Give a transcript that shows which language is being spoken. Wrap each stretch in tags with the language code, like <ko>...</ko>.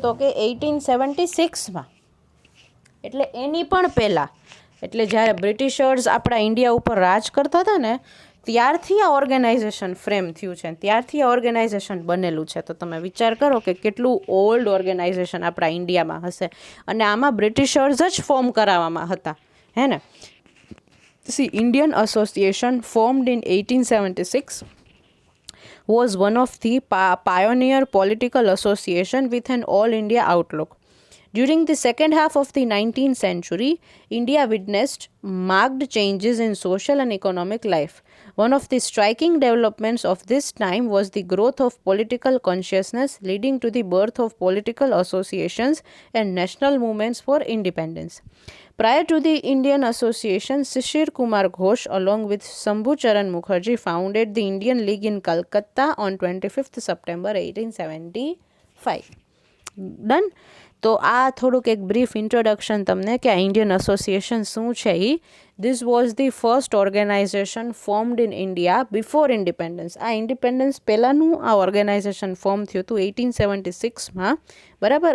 <gu>તો કે 1876માં. એટલે એની પણ પહેલાં, એટલે જ્યારે બ્રિટિશર્સ આપણા ઇન્ડિયા ઉપર રાજ કરતા હતા ને, ત્યારથી આ ઓર્ગેનાઇઝેશન ફ્રેમ થયું છે, ત્યારથી આ ઓર્ગેનાઇઝેશન બનેલું છે. તો તમે વિચાર કરો કે કેટલું ઓલ્ડ ઓર્ગેનાઇઝેશન આપણા ઇન્ડિયામાં હશે, અને આમાં બ્રિટિશર્સ જ ફોર્મ કરાવવામાં હતા, હે ને.</gu> <en>See, Indian Association formed in 1876 was one of the pioneer political association with an all-India outlook. During the second half of the 19th century, India witnessed marked changes in social and economic life. One of the striking developments of this time was the growth of political consciousness, leading to the birth of political associations and national movements for independence. Prior to the Indian Association, Shishir Kumar Ghosh, along with Shambhu Charan Mukherjee, founded the Indian League in Calcutta on 25th September 1875. Done?</en> <gu>તો આ થોડુંક એક brief introduction તમને કે આ Indian association શું છે.</gu> <en>This was the first organisation formed in India before independence.</en> <gu>આ ઇન્ડિપેન્ડન્સ પહેલાંનું આ ઓર્ગેનાઇઝેશન ફોર્મ થયું હતું 1876માં, બરાબર.</gu>